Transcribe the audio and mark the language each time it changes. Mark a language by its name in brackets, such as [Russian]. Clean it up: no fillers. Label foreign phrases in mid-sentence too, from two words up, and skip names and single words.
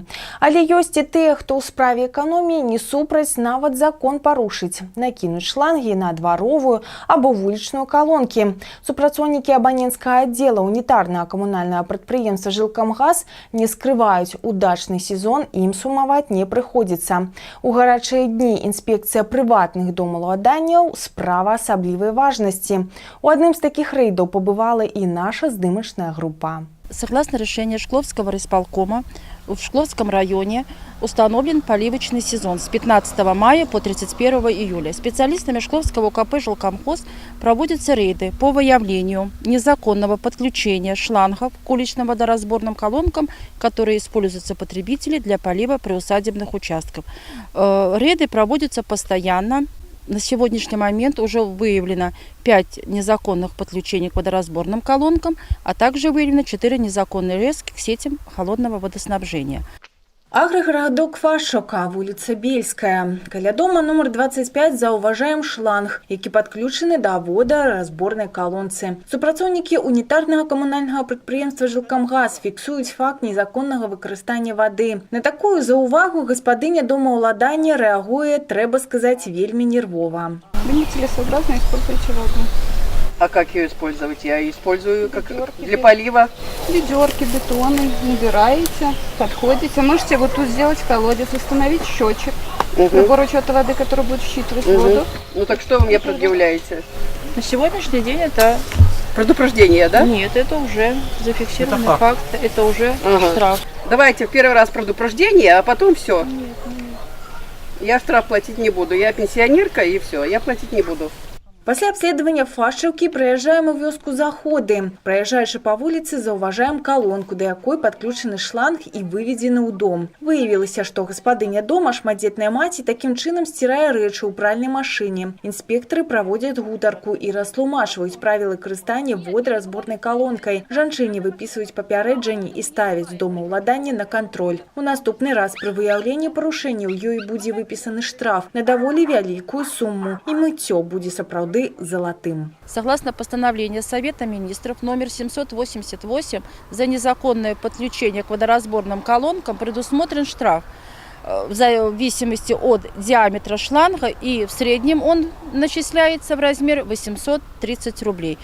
[Belarusian] Але ёсць і тыя, хто ў справе эканоміі не супраць нават закон парушыць, накінуць шлангі на дваровую або вулічную калонкі. Супрацоўнікі абаненцкага аддзела унітарнага камунальнага прадпрыемства «Жилкомгаз» не скрываюць, удачны сезон ім сумаваць не прыходзіцца. У гарачыя дні інспекцыя прыватных домаўладанняў справа асаблівай важнасці. [Russian] У одном из таких рейдов побывала и наша здымачная группа. Согласно решению Шкловского райисполкома, в Шкловском районе установлен поливочный сезон с 15 мая по 31 июля. Специалистами Шкловского УКП «Жилкомхоз» проводятся рейды по выявлению незаконного подключения шлангов к уличным водоразборным колонкам, которые используются потребителями для полива приусадебных участков. Рейды проводятся постоянно. На сегодняшний момент уже выявлено 5 незаконных подключений к водоразборным колонкам, а также выявлено 4 незаконные резки к сетям холодного водоснабжения. [Belarusian] Аграгарадок Фашока, вуліца Бельская. Каля дома номер 25 заўважаем шланг, які падключаны да водаразборнай калонцы. Супрацоўнікі унітарнага камунальнага прадпрыемства «Жилкомгаз» фіксуюць факт незаконнага выкарыстання вады. На такую заўвагу гаспадыня домаўладання рэагуе, трэба сказаць, вельмі нервова. [Russian] Вы нецелесообразно используете воду. А как ее использовать? Я ее использую как для полива. Ведерки, бетоны набираете, подходите. Можете вот тут сделать колодец, установить счетчик. Прибор учета воды, который будет считывать воду. Ну так что вы мне предъявляете? На сегодняшний день это... Предупреждение, да? Нет, это уже зафиксированный факт, это уже штраф. Давайте в первый раз предупреждение, а потом все. Я штраф платить не буду. Я пенсионерка и все, я платить не буду. [Belarusian] Пасля абследавання Фашаўкі прыязджаем у вёску Заходы. Праязджаючы па вуліцы, заўважаем калонку, да якой падключаны шланг і выведзены ў дом. Выявілася, што гаспадыня дома, шматдзетная маці, такім чынам сцірае рэчы ў пральнай машыне. Інспектары праводзяць гутарку і растлумачваюць правілы карыстання водаразборнай калонкай. Жанчыне выпісваюць папярэджанні і ставяць домаўладанне на кантроль. У наступны раз пры выяўленні парушэнняў ёй будзе выпісаны штраф на даволі вялікую суму, і мыццё будзе сапраўды золотым. [Russian] Согласно постановлению Совета министров номер 788 за незаконное подключение к водоразборным колонкам предусмотрен штраф в зависимости от диаметра шланга, и в среднем он начисляется в размере 830 рублей.